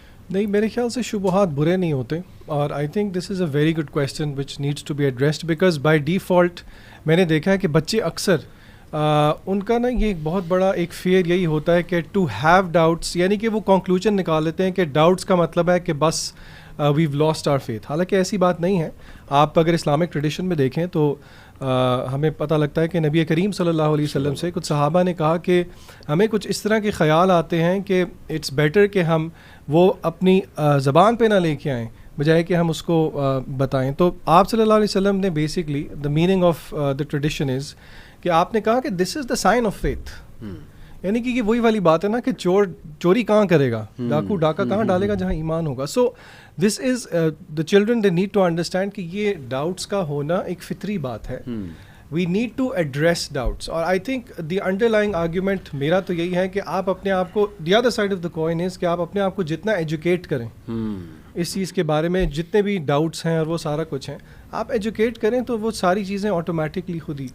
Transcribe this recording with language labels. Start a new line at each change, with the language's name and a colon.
Urdu: نہیں, میرے خیال سے شبہات برے نہیں ہوتے, اور
English: I think this is a very good question which needs to be addressed,
Urdu: because by default میں نے دیکھا ہے کہ بچے اکثر ان کا نا یہ ایک بہت بڑا ایک فیئر یہی ہوتا ہے کہ ٹو ہیو ڈاؤٹس, یعنی کہ وہ کنکلوژن نکال لیتے ہیں کہ ڈاؤٹس کا مطلب ہے کہ بس
English: We've lost our faith.
Urdu: حالانکہ ایسی بات نہیں ہے. آپ اگر اسلامک ٹریڈیشن میں دیکھیں تو ہمیں پتہ لگتا ہے کہ نبی کریم صلی اللہ علیہ وسلم سے کچھ صحابہ نے کہا کہ ہمیں کچھ اس طرح کے خیال آتے ہیں کہ اٹس بیٹر کہ ہم وہ اپنی زبان پہ نہ لے کے آئیں بجائے کہ ہم اس کو بتائیں. تو آپ صلی اللہ علیہ وسلم نے basically the meaning of the tradition is کہ آپ نے کہا کہ
English: This is the sign of faith.
Urdu: یعنی کہ یہ وہی والی بات ہے نا کہ چوری کہاں کرے گا, ڈاکو ڈاکہ کہاں ڈالے گا جہاں ایمان ہوگا.
English: so this is the children they need to understand
Urdu: کہ یہ ڈاؤٹس کا ہونا ایک فطری بات ہے.
English: we need to address doubts,
Urdu: اور I think the under lying argument میرا تو یہی ہے کہ آپ اپنے آپ کو, the other side of the coin is کہ آپ اپنے آپ کو جتنا ایجوکیٹ کریں اس چیز کے بارے میں, جتنے بھی ڈاؤٹس ہیں اور وہ سارا کچھ ہیں آپ ایجوکیٹ کریں تو وہ ساری چیزیں آٹومیٹکلی خود ہی.